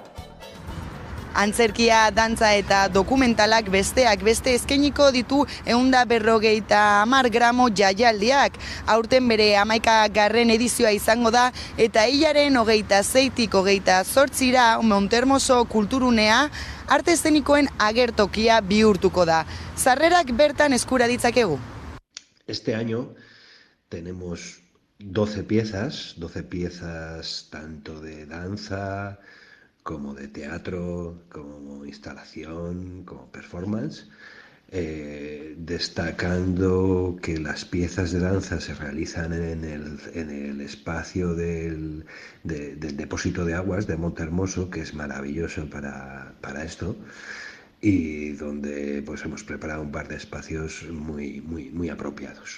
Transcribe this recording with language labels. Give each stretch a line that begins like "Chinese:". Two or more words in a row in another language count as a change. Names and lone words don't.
Basque: Antzerkia, dantza eta dokumentalak besteak beste eskainiko ditu 150 gramo jaialdiak. Aurten bere 11. edizioa izango da eta hilaren 26-tik 28-ra Montermoso kulturunea arte eszenikoen agertokia bihurtuko da. Sarrerak bertan eskura ditzakegu.
Spanish: Este año tenemos 12 piezas tanto de danza como de teatro, como instalación, como performance, destacando que las piezas de danza se realizan en el espacio del depósito de aguas de Montermoso, que es maravilloso para esto, y donde pues hemos preparado un par de espacios muy apropiados.